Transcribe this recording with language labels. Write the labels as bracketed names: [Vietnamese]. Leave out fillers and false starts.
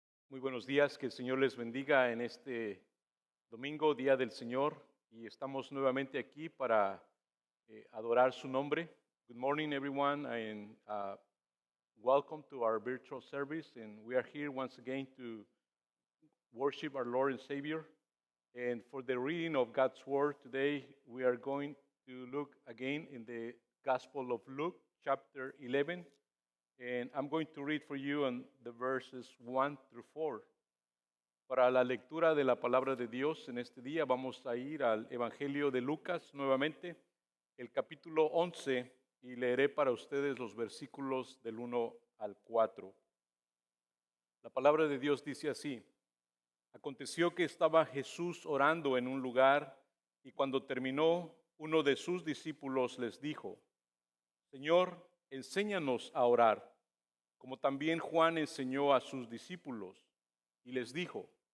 [Spanish] Muy buenos días, que el Señor les bendiga en este domingo, Día del Señor, y estamos nuevamente aquí para adorar su nombre. [English] Good morning, everyone, and welcome to our virtual service. And we are here once again to worship our Lord and Savior. And for the reading of God's Word today, we are going to look again in the Gospel of Luke, chapter 11. And I'm going to read for you on the verses 1 through 4. [Spanish] Para la lectura de la palabra de Dios en este día vamos a ir al Evangelio de Lucas nuevamente, el capítulo 11, y leeré para ustedes los versículos del 1 al 4. La palabra de Dios dice así: Aconteció que estaba Jesús orando en un lugar, y cuando terminó, uno de sus discípulos les dijo: Señor, enséñanos a orar, como también Juan enseñó a sus discípulos, y les dijo: